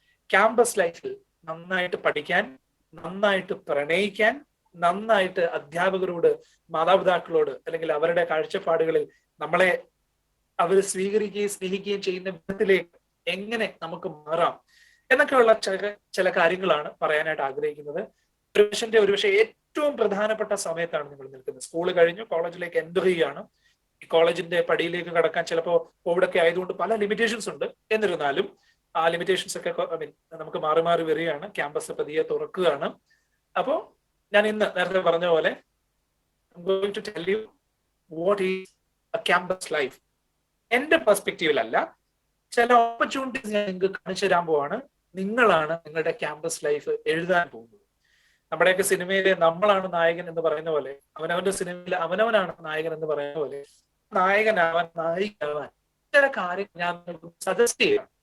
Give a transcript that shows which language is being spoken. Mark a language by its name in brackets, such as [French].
[Malayalam] Campus ലൈഫിൽ നന്നായിട്ട് പഠിക്കാൻ, നന്നായിട്ട് പ്രണയിക്കാൻ, നന്നായിട്ട് അധ്യാപകരോട്, മാതാപിതാക്കളോട്, അല്ലെങ്കിൽ അവരുടെ കാഴ്ചപ്പാടുകളിൽ നമ്മളെ അവർ സ്വീകരിക്കുകയും സ്നേഹിക്കുകയും ചെയ്യുന്ന വിധത്തിലേക്ക് എങ്ങനെ നമുക്ക് മാറാം എന്നൊക്കെയുള്ള ചില കാര്യങ്ങളാണ് പറയാനായിട്ട് ആഗ്രഹിക്കുന്നത്. ഒരുപക്ഷെ ഏറ്റവും പ്രധാനപ്പെട്ട സമയത്താണ് നിങ്ങൾ നിൽക്കുന്നത്. സ്കൂൾ കഴിഞ്ഞു കോളേജിലേക്ക് എൻ്റർ ചെയ്യുകയാണ്. ഈ കോളേജിന്റെ പടിയിലേക്ക് കടക്കാൻ ചിലപ്പോൾ കോവിഡൊക്കെ ആയതുകൊണ്ട് പല ലിമിറ്റേഷൻസ് ഉണ്ട്. എന്നിരുന്നാലും ആ ലിമിറ്റേഷൻസ് ഒക്കെ നമുക്ക് മാറി മാറി വരികയാണ്. ക്യാമ്പസ് പതിയെ തുറക്കുകയാണ്. അപ്പോ ഞാൻ ഇന്ന് നേരത്തെ പറഞ്ഞ പോലെ [English] going to tell you what is a campus life. [Malayalam] എന്റെ പെർസ്പെക്റ്റീവിലല്ല, ചില ഓപ്പർച്യൂണിറ്റീസ് ഞാൻ നിങ്ങൾക്ക് കാണിച്ചു തരാൻ പോവാണ്. നിങ്ങളാണ് നിങ്ങളുടെ ക്യാമ്പസ് ലൈഫ് എഴുതാൻ പോകുന്നത്. നമ്മുടെയൊക്കെ സിനിമയിലെ നമ്മളാണ് നായകൻ എന്ന് പറയുന്ന പോലെ, അവനവന്റെ സിനിമയിൽ അവനവനാണ് നായകൻ എന്ന് പറയുന്ന പോലെ, നായകനാവാൻ, നായികയാവാൻ ചില കാര്യങ്ങൾ ഞാൻ നിങ്ങൾക്ക് സജസ്റ്റ് ചെയ്യാം.